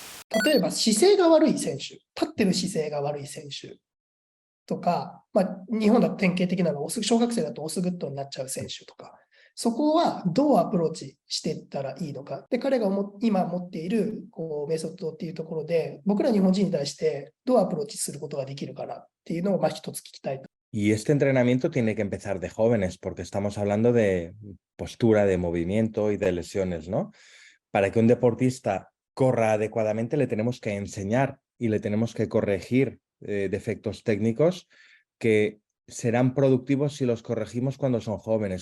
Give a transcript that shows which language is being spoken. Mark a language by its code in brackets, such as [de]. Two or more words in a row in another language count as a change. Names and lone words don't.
[ja] 例えば姿勢が悪い選手、立ってる姿勢が悪い選手とか、日本だと典型的なのは小学生だとオスグッドになっちゃう選手とか、そこはどうアプローチしていったらいいのか。で、彼が今持っているメソッドっていうところで、僕ら日本人に対してどうアプローチすることができるかなっていうのを一つ聞きたいと。 [es] Y este entrenamiento tiene que empezar de jóvenes, porque estamos hablando de postura, de movimiento y de lesiones, ¿no? Para que un deportista corra adecuadamente, le tenemos que enseñar y le tenemos que corregir defectos técnicos que serán productivos si los corregimos cuando son jóvenes.